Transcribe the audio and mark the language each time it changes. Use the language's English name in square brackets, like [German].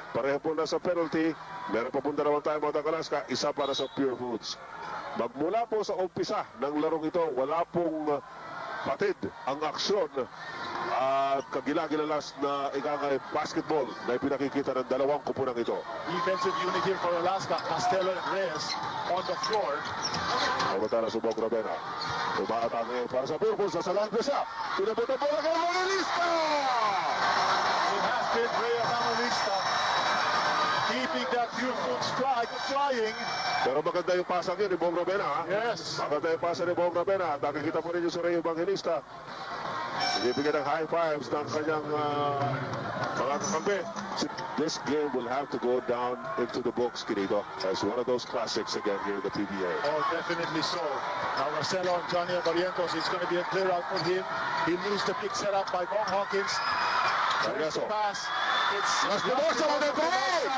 [Filipino] Pareho po na sa penalty. Meron pa po dalawang time out ang Alaska. Isa para sa Purefoods. Magmula po sa umpisa ng larong ito, wala pong patid ang aksyon at kagilagilalas na ikangay basketball na ipinakikita ng dalawang kupunang ito. [English] Defensive unit here for Alaska. Castello and Reyes on the floor. [Filipino] Pagkatala subok Ravena. Tumaatake ngayon para sa Purefoods. Sa Langga siya. Tinabot ang bola kay Evangelista! [English] It has been Rhea Evangelista keeping that Purefoods flying. [Filipino] Pero maganda yung pasang yun ni Bong Ravena. [English] Yes. [Filipino] Maganda yung pasang ni Bong Ravena. Nakikita po ninyo si Rhea Evangelista. Ibibigyan ng high fives ng kanyang mga kakampi. [English] This game will have to go down into the books, Kinito, as one of those classics again here in the PBA. Oh, definitely so. Now Marcelo and Johnny Barrientos, it's going to be a clear out for him. He loses the big setup by Bong Hawkins. There's the pass. It's Lastimosa with the goal!